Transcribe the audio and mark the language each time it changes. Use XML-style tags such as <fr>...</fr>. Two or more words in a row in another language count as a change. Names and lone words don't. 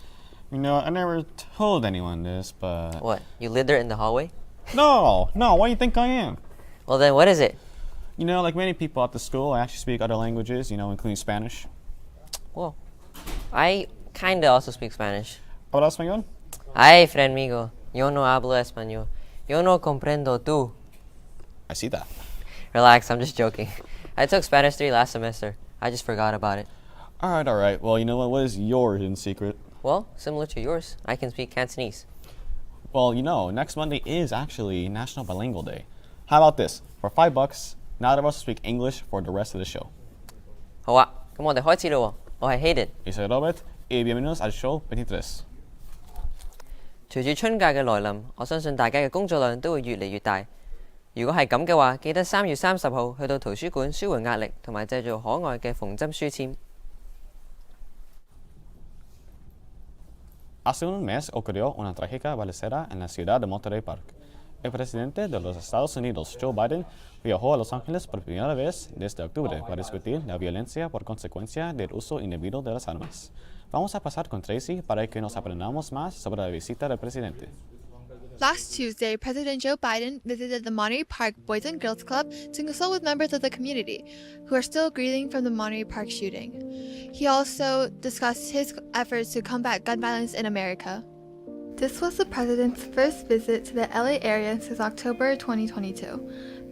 <en>I never told anyone this, but... What, you litter in the hallway? No, what do you think I am? Well then, what is it? Like many people at the school, I actually speak other languages, including Spanish. Well, I kinda also speak Spanish.</en> <es>Habla español? Ay, friend migo, yo no hablo español. Yo no comprendo tú.</es> <en>I see that. Relax, I'm just joking. I took Spanish 3 last semester. I just forgot about it. Alright. Well, you know what is your hidden secret? Well, similar to yours, I can speak Cantonese. Well, next Monday is actually National Bilingual Day. How about this? For $5, neither of us will speak English for the rest of the show.</en> <yue>好啊，咁我哋開始咯喎。我係 Hayden。</yue> <es>Yo soy Robert, y bienvenidos al show 23.</es> <yue>隨住春假嘅來臨，我相信大家嘅工作量都會越嚟越大。如果係咁嘅話，記得3月30號去到圖書館舒緩壓力，同埋製造可愛嘅縫針書籤。</yue> <es>Hace un mes ocurrió una trágica balacera en la ciudad de Monterey Park. El presidente de los Estados Unidos, Joe Biden, viajó a Los Ángeles por primera vez desde octubre para discutir la violencia por consecuencia del uso indebido de las armas. Vamos a pasar con Tracy para que nos aprendamos más sobre la visita del presidente.</es> <en>Last Tuesday, President Joe Biden visited the Monterey Park Boys and Girls Club to consult with members of the community who are still grieving from the Monterey Park shooting. He also discussed his efforts to combat gun violence in America. This was the president's first visit to the LA area since October 2022.</en>